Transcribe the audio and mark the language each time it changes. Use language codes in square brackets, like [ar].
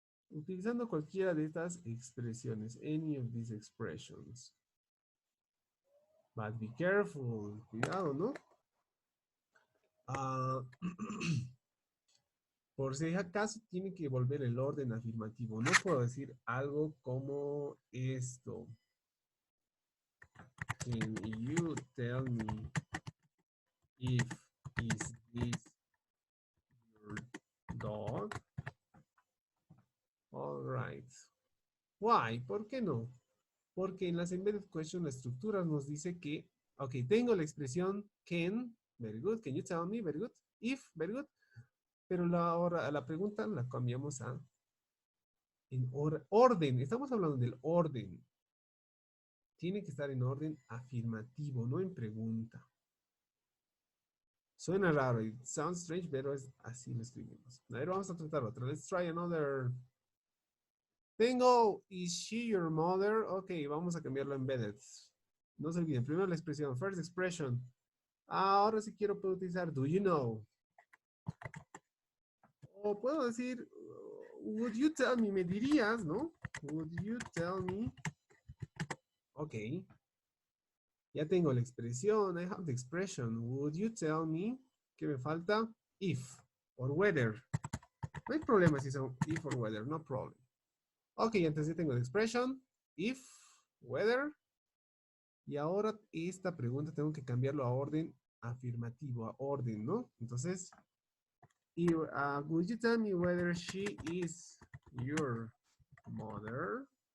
[es] Utilizando cualquiera de estas expresiones, [en] any of these expressions. But be careful, [es] cuidado, ¿no? Por si acaso tiene que volver el orden afirmativo. No puedo decir algo como esto. [en] Can you tell me if is this your dog? All right. Why? [es] ¿Por qué no? Porque en las embedded questions la estructura nos dice que, ok, tengo la expresión can, very good, [en] can you tell me, very good, [es] if, very good, pero la pregunta la cambiamos a en orden, estamos hablando del orden. Tiene que estar en orden afirmativo, no en pregunta. Suena raro, [en] it sounds strange, [es] pero es así lo escribimos. A ver, vamos a tratar otra. [en] Let's try another. [es] Tengo, [en] is she your mother? [es] Ok, vamos a cambiarlo a embedded. No se olviden, primero la expresión, [en] first expression. [es] Ahora sí puedo utilizar do you know. O puedo decir, [en] would you tell me, [es] me dirías, ¿no? [en] Would you tell me? Ok. [es] Ya tengo la expresión, [en] I have the expression. Would you tell me? [es] ¿Qué me falta? [en] If or whether. [es] No hay problema si son if or whether, [en] no problem. [es] Ok, entonces ya tengo la expression, if, whether. Y ahora esta pregunta tengo que cambiarlo a orden afirmativo, a orden, ¿no? Entonces, [en] would you tell me whether she is your mother?